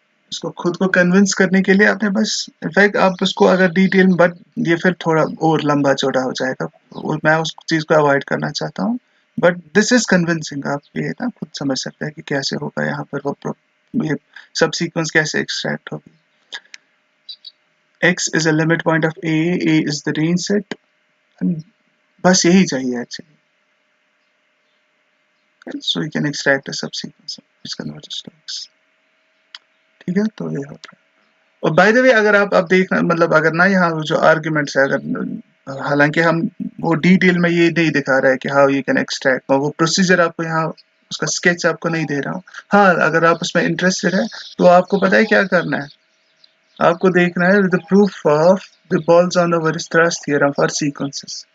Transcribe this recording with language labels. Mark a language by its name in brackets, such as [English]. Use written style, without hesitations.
[Hindi] उसको खुद को कन्विंस करने के लिए आपने बस, इनफैक्ट आप उसको अगर डिटेल में, बट ये फिर थोड़ा और लंबा चौड़ा हो जाएगा और मैं उस चीज़ को अवॉइड करना चाहता हूँ, [English] But this is convincing. [Hindi] आप ये ना खुद समझ सकते हैं कि कैसे होगा यहाँ पर वो ये सब सीक्वेंस कैसे एक्सट्रैक्ट होगी. [English] x is a limit point of a is the range set, and [Hindi] बस यही चाहिए actually. [English] So you can extract a subsequence which converges to x. [Hindi] ठीक है, तो ये होता है. और बाय द वे अगर आप देखना, मतलब अगर ना यहाँ जो आर्ग्यूमेंट्स है, अगर हालांकि हम वो डिटेल में ये नहीं दिखा रहा है कि [English] how you can extract, [Hindi] वो प्रोसीजर आपको यहाँ उसका स्केच आपको नहीं दे रहा हूँ. हाँ, अगर आप उसमें इंटरेस्टेड है तो आपको पता है क्या करना है, आपको देखना है [English] The proof of the Bolzano Weierstrass theorem for sequences.